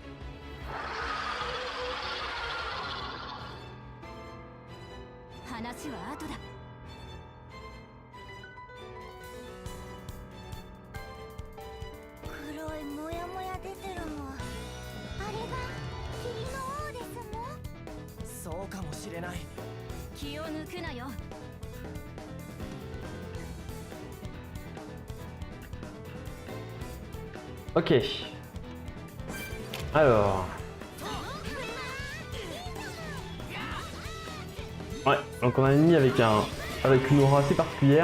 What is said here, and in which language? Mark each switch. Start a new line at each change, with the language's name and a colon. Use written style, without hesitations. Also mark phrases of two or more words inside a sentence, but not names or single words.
Japanese: 話は後だ。黒いモヤモヤ出てるのはあれが霧の王ですもん。そうかもしれない。気を抜くなよ。
French: Ok. Alors. Ouais, donc on a un ennemi avec une aura assez particulière.